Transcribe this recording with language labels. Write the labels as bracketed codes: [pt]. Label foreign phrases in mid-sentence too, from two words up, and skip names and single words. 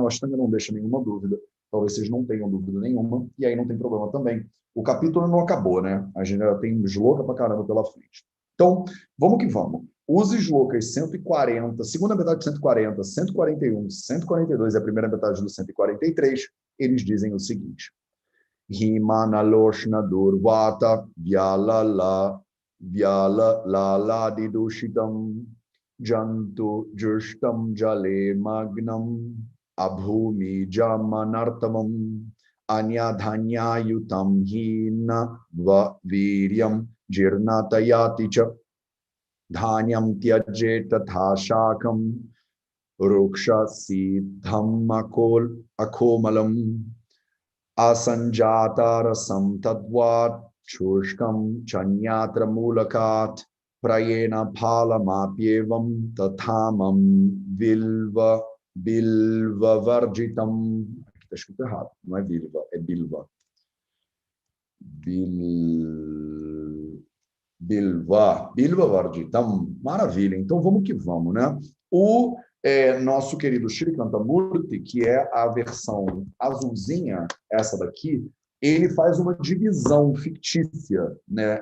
[pt] O Ashtanga não deixa nenhuma dúvida. Talvez vocês não tenham dúvida nenhuma, e aí não tem problema também. O capítulo não acabou, né? A gente já tem shloka pra caramba pela frente. Então, vamos que vamos. Os shlokas 140, segunda metade de 140, 141, 142 e a primeira metade do 143, eles dizem o seguinte: [sa] हिमानिलोष्ण दुर्वात व्यालला लाला दिदूषितम् जन्तु जुष्टम् जले मग्नम् अभूमि जमनार्तवम् अन्यधान्ययुतम् हीन वीर्यम् जीर्णतयाति च धान्यम् त्यजेत् तथा शाकम् रूक्ष सिद्धम् अकोमलम् असञ्जातरसम् तद्वत् शुष्कम् चान्यत्र मूलकात् प्रायेण फलमप्येवम् तथामम् बिल्व वर्जितम्. [pt] Aqui está escrito errado, não é bilva, é bilva. [sa] बिल्व वर्जितम्. [pt] Maravilha, então vamos que vamos, né? O nosso querido Shri Kantamurti, que é a versão azulzinha, essa daqui, ele faz uma divisão fictícia, né?